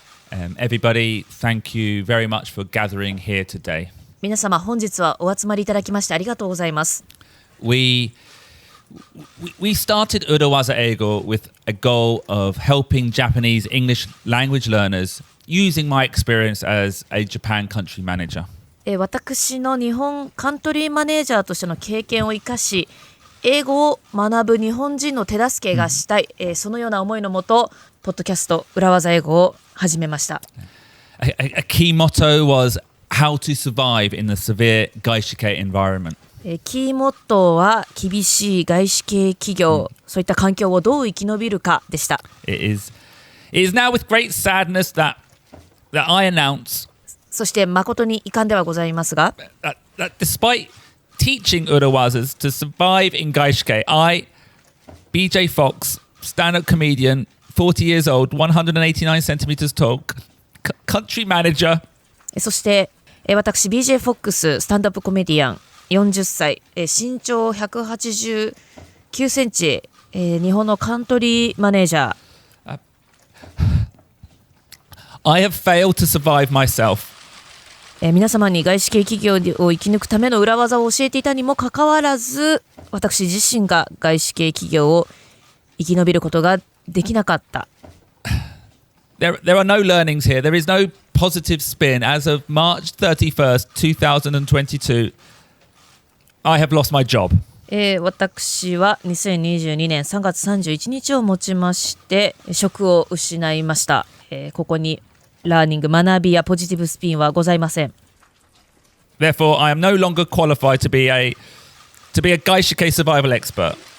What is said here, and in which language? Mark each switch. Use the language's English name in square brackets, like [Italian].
[English] Everybody, thank you very much for gathering here today. [Japanese] 皆様、本日はお集まりいただきましてありがとうございます。 [English] We started 裏技英語 with a goal of helping Japanese English language learners using my experience as a Japan country manager. [Japanese] 私の日本カントリーマネージャーとしての経験を生かし、英語を学ぶ日本人の手助けがしたい、そのような思いのもと、ポッドキャスト裏技英語を始めました。 [English] A key motto was how to survive in the severe 外資系 environment. [Japanese] キーモットーは厳しい外資系企業、そういった環境をどう生き延びるかでした。 [English] It is now with great sadness that I announce [Japanese] そして誠に遺憾ではございますが、 [English] that despite teaching 裏技 to survive in 外資系 BJ Fox, stand-up comedian, 40 years old, 189 centimeters tall, country manager. [Japanese] そして私 BJ Fox スタンダップコメディアン40歳、身長189センチ、日本のカントリーマネージャー。 [English] I have failed to survive myself. [Japanese] 皆様に外資系企業を生き抜くための裏技を教えていたにもかかわらず、私自身が外資系企業を生き延びることができなかった。 [English] There are no learnings here. There is no positive spin. As of March 31st, 2022, I have lost my job. [Japanese] 私は2022年3月31日をもちまして職を失いました。ここにラーニング、学びやポジティブスピンはございません。 [English] Therefore, I am no longer qualified to be a 外資系 survival expert.